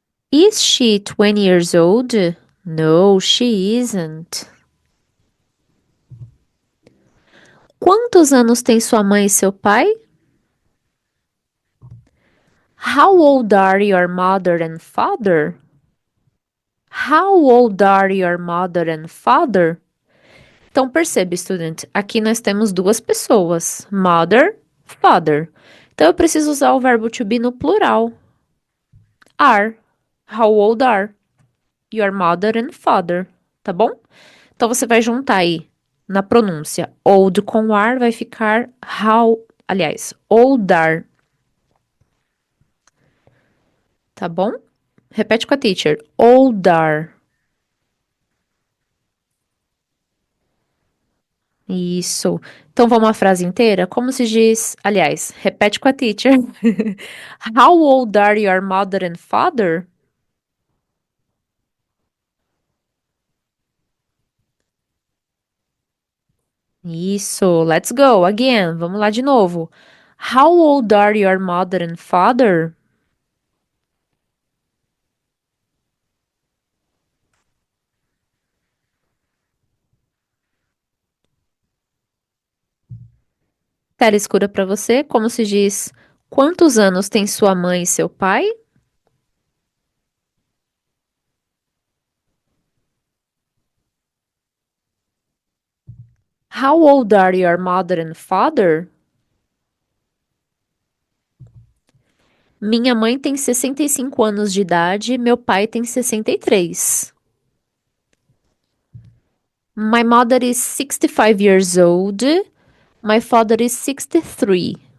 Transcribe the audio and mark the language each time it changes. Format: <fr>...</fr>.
<en>Is she 20 years old? No, she isn't.</en> <pt>Quantos anos tem sua mãe e seu pai?</pt> <en>How old are your mother and father? How old are your mother and father?</en> <pt>Então perceba, estudante, aqui nós temos duas pessoas,</pt> <en>mother, father.</en> <pt>Então eu preciso usar o verbo to be no plural.</pt> <en>Are. How old are your mother and father?</en> <pt>Tá bom? Então você vai juntar aí na pronúncia</pt> <en>old com are</en> <pt>vai ficar how, aliás, oldar, tá bom? Repete com a teacher. Oldar. Isso. Então vamos à frase inteira? Como se diz? Aliás, repete com a teacher.</pt> <en>How old are your mother and father?</en> <pt>Isso.</pt> <en>Let's go again.</en> <pt>Vamos lá de novo.</pt> <en>How old are your mother and father?</en> <pt>Tela escura para você. Como se diz? Quantos anos tem sua mãe e seu pai?</pt> <en>How old are your mother and father?</en> <pt>Minha mãe tem 65 anos de idade, meu pai tem 63.</pt> <en>My mother is 65 years old. My father is 63.</en>